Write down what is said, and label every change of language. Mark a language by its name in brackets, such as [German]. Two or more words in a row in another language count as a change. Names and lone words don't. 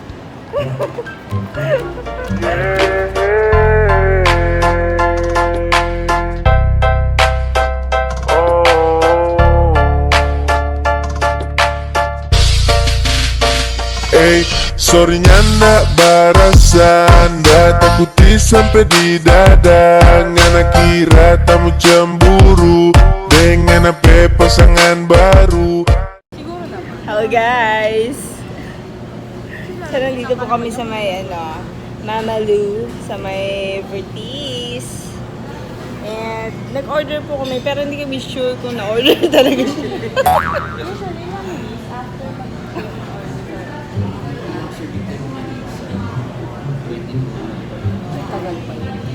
[Manado Malay] Sorry nyanda barasan Takuti sampai di dada Ngana kira tamu cemburu Dengan apa pasangan baru. [Filipino] Siguro naman. [English] Hello guys! [Filipino] So, nandito po kami sa may, Mama Lou, sa may Vertis. And, nag-order po kami, pero hindi kami sure kung na-order talaga siya. Usually naman is after tagal pa yun.